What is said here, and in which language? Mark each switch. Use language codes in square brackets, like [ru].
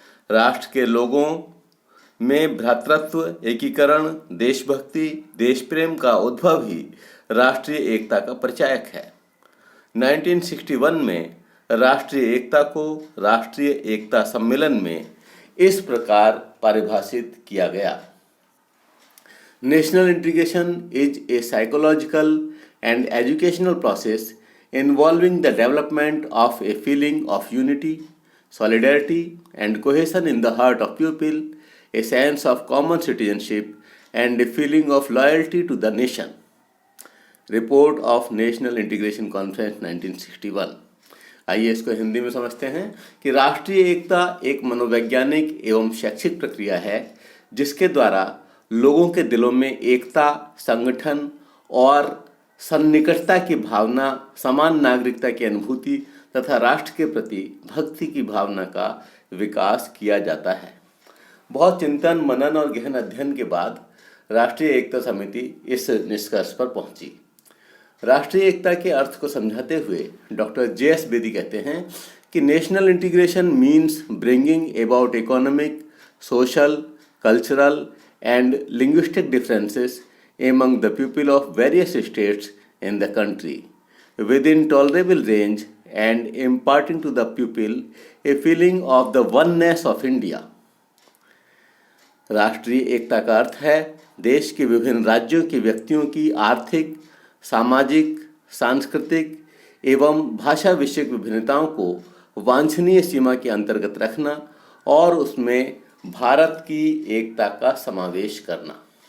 [hi] राष्ट्र के लोगों में भ्रातृत्व, एकीकरण, देशभक्ति, देश प्रेम का उद्भव ही राष्ट्रीय एकता का परिचायक है। 1961 में राष्ट्रीय एकता को राष्ट्रीय एकता सम्मेलन में इस प्रकार परिभाषित किया गया। [en] National integration is a psychological and educational process involving the development of a feeling of unity, solidarity, and cohesion in the heart of people, a sense of common citizenship, and a feeling of loyalty to the nation. Report of National Integration Conference 1961। [hi] आइए इसको हिंदी में समझते हैं कि राष्ट्रीय एकता एक मनोवैज्ञानिक एवं शैक्षिक प्रक्रिया है जिसके द्वारा लोगों के दिलों में एकता, संगठन और सन्निकटता की भावना, समान नागरिकता की अनुभूति तथा राष्ट्र के प्रति भक्ति की भावना का विकास किया जाता है। बहुत चिंतन, मनन और गहन अध्ययन के बाद राष्ट्रीय एकता समिति इस निष्कर्ष पर पहुंची। राष्ट्रीय एकता के अर्थ को समझाते हुए डॉक्टर जे.एस. [en] Bedi [hi] कहते हैं कि [en] National integration means bringing about economic, social, cultural and linguistic differences among the people of various states in the country within tolerable range and imparting to the people a feeling of the oneness of India। [hi] राष्ट्रीय एकता का अर्थ है देश के विभिन्न राज्यों के व्यक्तियों की आर्थिक, सामाजिक, सांस्कृतिक एवं भाषा विषयक विभिन्नताओं को वांछनीय सीमा के अंतर्गत रखना और उसमें भारत की एकता का समावेश करना।